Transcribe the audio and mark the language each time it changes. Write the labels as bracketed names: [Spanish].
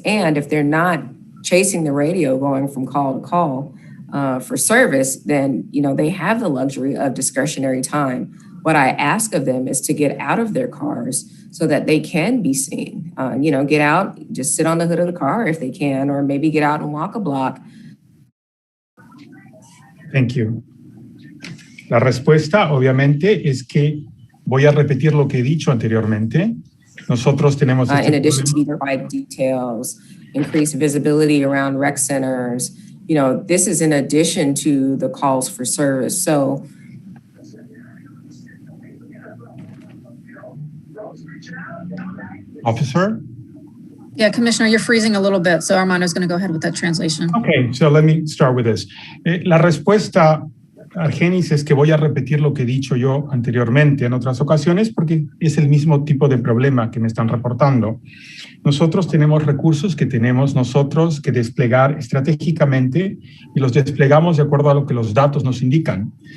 [English] And if they're not chasing the radio going from call to call, for service, then, they have the luxury of discretionary time. What I ask of them is to get out of their cars so that they can be seen. Get out, just sit on the hood of the car if they can, or maybe get out and walk a block. Thank you. [Spanish] La respuesta, obviamente, es que voy a repetir lo que he dicho anteriormente. Nosotros tenemos [English] in addition to provide details, increased visibility around rec centers. This is in addition to the calls for service. So, Officer? Yeah, Commissioner, you're freezing a little bit, so Armando's going to go ahead with that translation. Okay, so let me start with this. [Spanish] La respuesta Argenis, es que voy a repetir lo que he dicho yo anteriormente en otras ocasiones porque es el mismo tipo de problema que me están reportando. Nosotros tenemos recursos que tenemos nosotros que desplegar estratégicamente y los desplegamos de acuerdo a lo que los datos nos indican.